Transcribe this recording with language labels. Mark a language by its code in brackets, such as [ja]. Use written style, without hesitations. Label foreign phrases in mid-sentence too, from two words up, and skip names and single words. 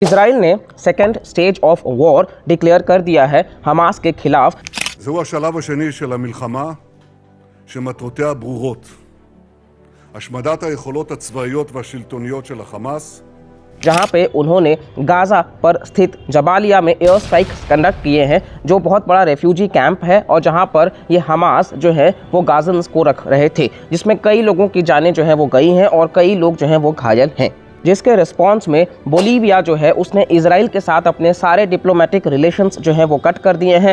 [hi] इजराइल ने [en] second stage of war declare [hi] कर दिया है हमास के खिलाफ। [he] זהו השלב השני של המלחמה שמטרותיה ברורות. השמדת היכולות הצבאיות והשלטוניות של החמאס, [hi] जहां पे उन्होंने गाजा पर स्थित जबालिया में [en] air strikes conduct [hi] किए हैं, जो बहुत बड़ा [en] refugee camp [hi] है और जहां पर ये हमास जो है वो गाजन्स को रख रहे थे, जिसमें कई लोगों की जानें जो है वो गई हैं और कई लोग जो हैं वो घायल हैं। जिसके रिस्पांस में बोलीविया जो है उसने इजराइल के साथ अपने सारे [en] diplomatic relations [hi] जो है वो कट कर दिए हैं।